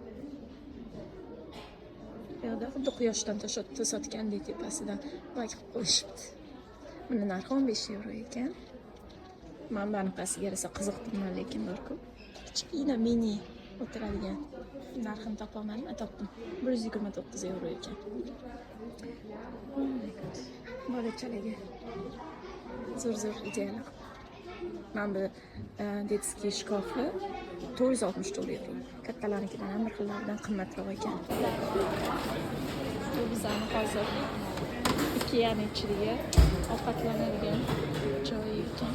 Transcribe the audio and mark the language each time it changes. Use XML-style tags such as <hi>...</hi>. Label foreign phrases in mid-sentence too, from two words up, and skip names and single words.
<uz>Bu yoqda xuddi quyoshdan to'satgandek tepasidan bak qilib qo'yishibdi. Buni narxi 15 euro ekan. Men bunaqasiga yarasa qiziqdim, lekin bor-ku. Kichkina mini o'tiradigan. Narxini topolmadim, topdim. 129 euro ekan.</uz> <en>Oh my god.</en> <uz>Bolachalarga zo'r ideyalar. Mana bu</uz> <ru>детский шкафи</ru> <uz>464 euro. Kattalarnikidan ham bir xillaridan qimmatroq ekan. Bu bizani hozir Ikea'ning ichidagi ovqatlanadigan joyi ekan.</uz>